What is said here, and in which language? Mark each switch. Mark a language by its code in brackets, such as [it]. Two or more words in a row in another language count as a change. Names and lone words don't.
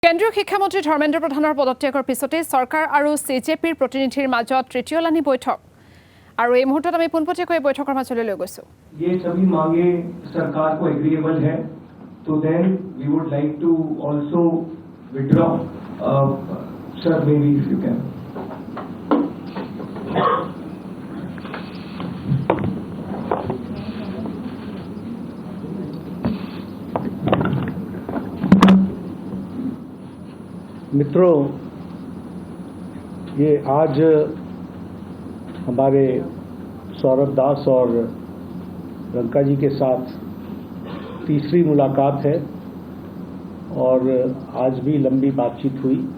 [as] কেন্দ্ৰীয় শিক্ষামন্ত্ৰী ধৰ্মেন্দ্ৰ প্ৰধানৰ পদত্যাগৰ পিছতে চৰকাৰ আৰু সিজেপিৰ প্ৰতিনিধিৰ মাজত তৃতীয়লানি বৈঠক আৰু এই মুহূৰ্তত আমি পোনপটীয়াকৈ এই বৈঠকৰ মাজলৈ লৈ গৈছো। [hi] ये सभी मांगे सरकार को एग्रीएबल है तो [en] then we would like to also withdraw sir maybe if you can. [hi] मित्रों, ये आज हमारे सौरभ दास और रंका जी के साथ तीसरी मुलाकात है और आज भी लंबी बातचीत हुई।